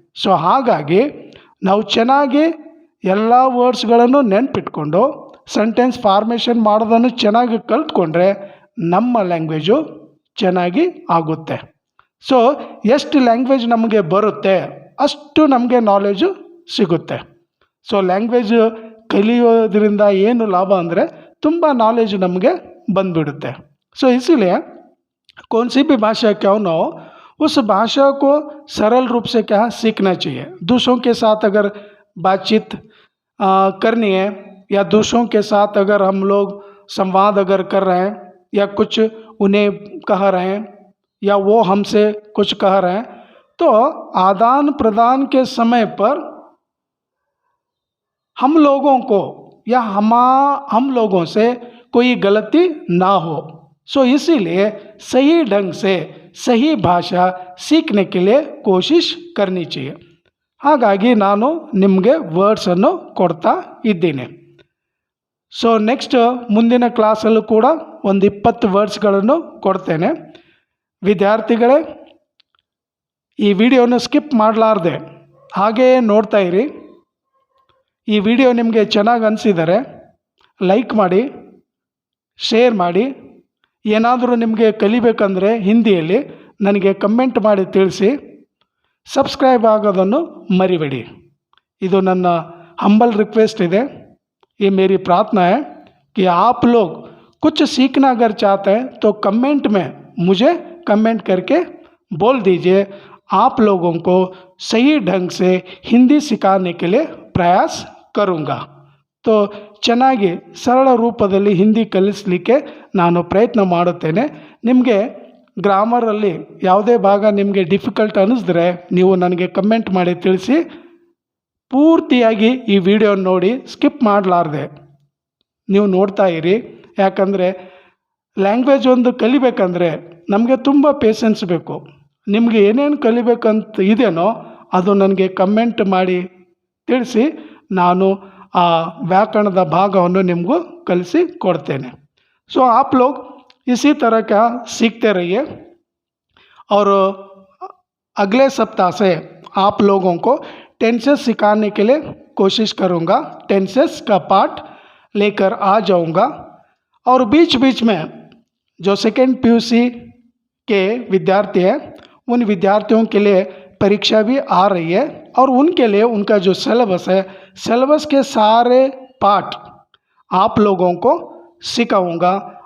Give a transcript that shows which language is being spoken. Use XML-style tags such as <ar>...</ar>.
<kn>So ಹಾಗಾಗಿ ನಾವು ಚೆನ್ನಾಗಿ ಎಲ್ಲ ವರ್ಡ್ಸ್ಗಳನ್ನು ನೆನಪಿಟ್ಕೊಂಡು ಸೆಂಟೆನ್ಸ್ ಫಾರ್ಮೇಷನ್ ಮಾಡೋದನ್ನು ಚೆನ್ನಾಗಿ ಕಲ್ತ್ಕೊಂಡ್ರೆ ನಮ್ಮ ಲ್ಯಾಂಗ್ವೇಜು ಚೆನ್ನಾಗಿ ಆಗುತ್ತೆ. ಸೊ ಎಷ್ಟು ಲ್ಯಾಂಗ್ವೇಜ್ ನಮಗೆ ಬರುತ್ತೆ ಅಷ್ಟು ನಮಗೆ ನಾಲೆಜು ಸಿಗುತ್ತೆ. ಸೊ ಲ್ಯಾಂಗ್ವೇಜ್ ಕಲಿಯೋದ್ರಿಂದ ಏನು ಲಾಭ ಅಂದರೆ ತುಂಬ ನಾಲೆಜ್ ನಮಗೆ ಬಂದುಬಿಡುತ್ತೆ.</kn> <hi>सो इसीलिए कौन सी भी भाषा क्यों ना हो उस भाषा को सरल रूप से क्या सीखना चाहिए. दूसरों के साथ अगर बातचीत करनी है या दूसरों के साथ अगर हम लोग संवाद अगर कर रहे हैं या कुछ उन्हें कह रहे हैं या वो हमसे कुछ कह रहे हैं तो आदान प्रदान के समय पर हम लोगों को या हम लोगों से कोई गलती ना हो. सो इसीलिए सही ढंग से सही भाषा सीखने के लिए कोशिश करनी चाहिए.</hi> <kn>ಹಾಗಾಗಿ ನಾನು ನಿಮಗೆ ವರ್ಡ್ಸನ್ನು ಕೊಡ್ತಾ ಇದ್ದೀನಿ. ಸೊ ನೆಕ್ಸ್ಟ್ ಮುಂದಿನ ಕ್ಲಾಸಲ್ಲೂ ಕೂಡ ಒಂದು 20 ವರ್ಡ್ಸ್ಗಳನ್ನು ಕೊಡ್ತೇನೆ. ವಿದ್ಯಾರ್ಥಿಗಳೇ, ಈ ವಿಡಿಯೋನ ಸ್ಕಿಪ್ ಮಾಡಲಾರ್ದೆ ಹಾಗೇ ನೋಡ್ತಾ ಇರಿ. ಈ ವಿಡಿಯೋ ನಿಮಗೆ ಚೆನ್ನಾಗಿ ಅನಿಸಿದರೆ ಲೈಕ್ ಮಾಡಿ, ಶೇರ್ ಮಾಡಿ. ಏನಾದರೂ ನಿಮಗೆ ಕಲಿಬೇಕಂದ್ರೆ ಹಿಂದಿಯಲ್ಲಿ ನನಗೆ ಕಮೆಂಟ್ ಮಾಡಿ ತಿಳಿಸಿ. ಸಬ್ಸ್ಕ್ರೈಬ್ ಆಗೋದನ್ನು ಮರಿಬೇಡಿ. ಇದು ನನ್ನ</kn> <hi>हम्बल रिक्वेस्ट है. ये मेरी प्रार्थना है कि आप लोग कुछ सीखना अगर चाहते हैं तो कमेंट में मुझे कमेंट करके बोल दीजिए. आप लोगों को सही ढंग से हिंदी सिखाने के लिए प्रयास करूँगा.</hi> <kn>तो ಚೆನ್ನಾಗಿ ಸರಳ ರೂಪದಲ್ಲಿ ಹಿಂದಿ ಕಲಿಸಲಿಕ್ಕೆ ನಾನು ಪ್ರಯತ್ನ ಮಾಡುತ್ತೇನೆ. ನಿಮಗೆ ಗ್ರಾಮರಲ್ಲಿ ಯಾವುದೇ ಭಾಗ ನಿಮಗೆ ಡಿಫಿಕಲ್ಟ್ ಅನ್ನಿಸಿದ್ರೆ ನೀವು ನನಗೆ ಕಮೆಂಟ್ ಮಾಡಿ ತಿಳಿಸಿ. ಪೂರ್ತಿಯಾಗಿ ಈ ವಿಡಿಯೋ ನೋಡಿ ಸ್ಕಿಪ್ ಮಾಡಲಾರ್ದೆ ನೀವು ನೋಡ್ತಾ ಇರಿ. ಯಾಕಂದರೆ ಲ್ಯಾಂಗ್ವೇಜ್ ಒಂದು ಕಲಿಬೇಕಂದ್ರೆ ನಮಗೆ ತುಂಬ ಪೇಷನ್ಸ್ ಬೇಕು. ನಿಮಗೆ ಏನೇನು ಕಲಿಬೇಕಂತ ಇದೆಯೋ ಅದು ನನಗೆ ಕಮೆಂಟ್ ಮಾಡಿ ತಿಳಿಸಿ. ನಾನು ಆ ವ್ಯಾಕರಣದ ಭಾಗವನ್ನು ನಿಮಗೂ ಕಲಿಸಿ ಕೊಡ್ತೇನೆ.</kn> <hi>सो आप लोग इसी तरह का सीखते रहिए और अगले सप्ताह से आप लोगों को टेंसेस सिखाने के लिए कोशिश करूँगा. टेंसेस का पार्ट लेकर आ जाऊँगा. और बीच बीच में जो सेकेंड पीयूसी के विद्यार्थी हैं उन विद्यार्थियों के लिए परीक्षा भी आ रही है और उनके लिए उनका जो सिलेबस है, सिलेबस के सारे पार्ट आप लोगों को सिखाऊंगा.</hi>